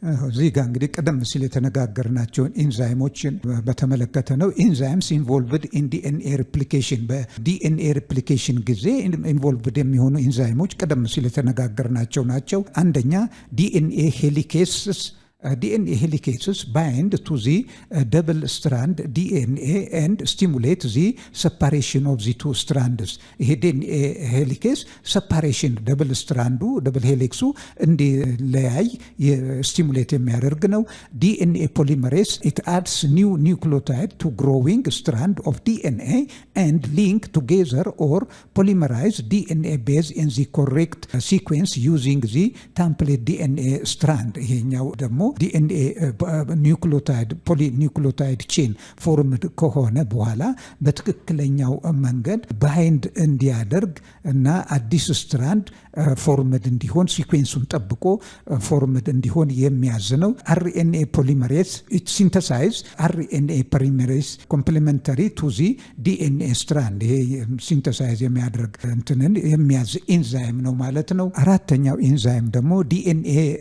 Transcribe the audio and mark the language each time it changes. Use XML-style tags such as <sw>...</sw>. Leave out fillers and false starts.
<am>እዚህ ጋር እንግዲህ ቀደም ሲል የተነጋገርናቸውን ኢንዛይሞችን በተመለከተ ነው።</am> <en>ኢንዛይምስ ኢንቮልቭድ ኢን ዲኤንኤ ሪፕሊኬሽን፣</en> <am>በዲኤንኤ ሪፕሊኬሽን ጊዜ ኢንቮልቭድ የሚሆኑ ኢንዛይሞች ቀደም ሲል የተነጋገርናቸው ናቸው። አንደኛ ዲኤንኤ ሄሊኬስስ</am> <en>DNA helicases bind to the double strand DNA and stimulate the separation of the two strands.</en> <am>ይሄ DNA ሄሊኬስ separation double strandu double helixu እንዲለያይ ስቲሙሌት የሚያደርግ ነው።</am> <en>DNA polymerase it adds new nucleotide to growing strand of DNA and link together or polymerize DNA base in the correct sequence using the template DNA strand.</en> <am>ይሄኛው ደግሞ ዲኤንኤ ኒውክሊዮታይድ ፖሊኒውክሊዮታይድ ቼን ፎርምድ ከሆነ በኋላ በትክክለኛው መንገድ ባይንድ እንዲያደርግ እና አዲስ ስትራንድ ፎርምድ እንዲሆን ሲኩዌንሱን ጠብቆ ፎርምድ እንዲሆን የሚያዝ ነው።</am> <en>አርኤንኤ ፖሊመሬዝ ኢት ሲንተሳይዝ አርኤንኤ ፖሊመሬዝ ኮምፕሊመንታሪ ቱ ዚ ዲኤንኤ ስትራንድ።</en> <am>ይሄ ሲንተሳይዝ የሚያደርግ እንትንን የሚያዝ ኢንዛይም ነው ማለት ነው። አራተኛው ኢንዛይም ደግሞ ዲኤንኤ</am>